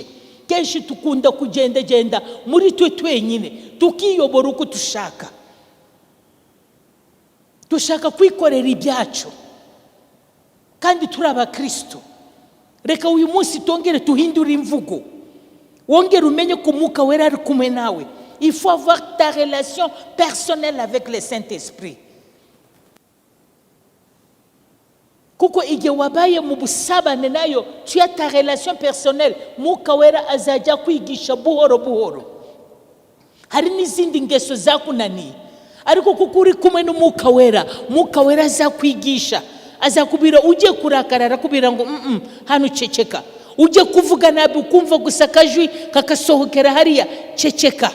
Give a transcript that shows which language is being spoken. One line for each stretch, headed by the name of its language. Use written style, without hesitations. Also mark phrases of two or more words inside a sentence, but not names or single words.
Kinyarwanda: Kenshi tukunda kugenda muri twe twenyine, tukiyobora uko tushaka. Tushaka kwikorera ibyacu kandi turi abakristo. Reka uyu munsi tongere tuhindura imvugo, wongere umenye ko mwuka wera ari kumwe nawe.
French: Il faut avoir ta relation personnelle avec le Saint-Esprit.
Kinyarwanda: Kuko igihe wabaye mu busabane nayo,
French: tu as ta relation personnelle,
Kinyarwanda: mwuka wera azajya kwigisha buhoro buhoro. Hari n'izindi ngeso zakunaniye, ariko kuko uri kumwe n'umwuka wera, mwuka wera azakwigisha, azakubira. Ujye kurakara arakubira ngo hano ceceka. Ujye kuvuga nabi ukumva gusa akajwi kakasohokera hariya, ceceka.